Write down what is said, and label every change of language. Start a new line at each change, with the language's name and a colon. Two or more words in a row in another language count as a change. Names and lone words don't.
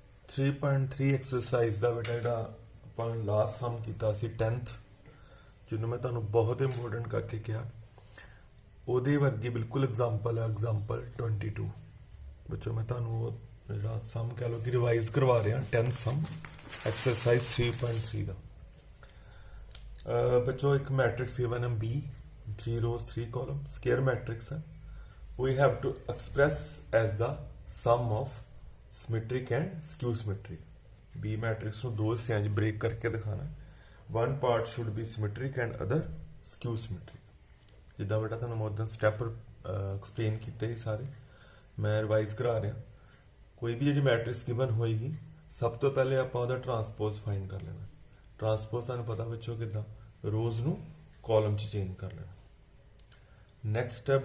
Punjabi: 3.3 ਐਕਸਰਸਾਈਜ਼ ਦਾ ਬੇਟਾ ਜਿਹੜਾ ਆਪਾਂ
English: last sum
Punjabi: ਕੀਤਾ ਸੀ 10th ਜਿਹਨੂੰ ਮੈਂ ਤੁਹਾਨੂੰ ਬਹੁਤ ਇੰਪੋਰਟੈਂਟ ਕਰਕੇ ਕਿਹਾ ਉਹਦੇ ਵਰਗੀ ਬਿਲਕੁਲ ਐਗਜ਼ਾਮਪਲ ਹੈ ਐਗਜ਼ਾਮਪਲ 22 ਬੱਚੋ ਮੈਂ ਤੁਹਾਨੂੰ ਉਹ ਜਿਹੜਾ ਸਮ ਕਹ ਲਓ ਕਿ ਰਿਵਾਈਜ਼ ਕਰਵਾ ਰਿਹਾ 10th
English: sum exercise
Punjabi: 3.3 ਦਾ ਬੱਚੋ ਇੱਕ
English: matrix given ਹੈ B 3 rows 3 column square matrix है we have to express as the sum of symmetric and skew symmetric B matrix
Punjabi: ਨੂੰ ਦੋ ਹਿੱਸਿਆਂ 'ਚ ਬ੍ਰੇਕ ਕਰਕੇ ਦਿਖਾਣਾ
English: one part should be symmetric and other skew symmetric
Punjabi: ਜਿੱਦਾਂ ਬੇਟਾ ਤੁਹਾਨੂੰ
English: modern step explain
Punjabi: ਕੀਤੇ ਹੀ ਸਾਰੇ ਮੈਂ ਰਿਵਾਈਜ਼ ਕਰਾ ਰਿਹਾ ਕੋਈ ਵੀ ਜਿਹੜੀ
English: matrix given
Punjabi: ਹੋਏਗੀ ਸਭ ਤੋਂ ਪਹਿਲੇ ਆਪਾਂ ਉਹਦਾ
English: transpose find
Punjabi: ਕਰ ਲੈਣਾ ਟਰਾਂਸਪੋਜ਼ ਤੁਹਾਨੂੰ ਪਤਾ ਬੱਚੋ ਕਿੱਦਾਂ ਰੋਜ਼ ਨੂੰ ਕਾਲਮ 'ਚ ਚੇਂਜ ਕਰ ਲੈਣਾ ਨੈਕਸਟ ਹੈ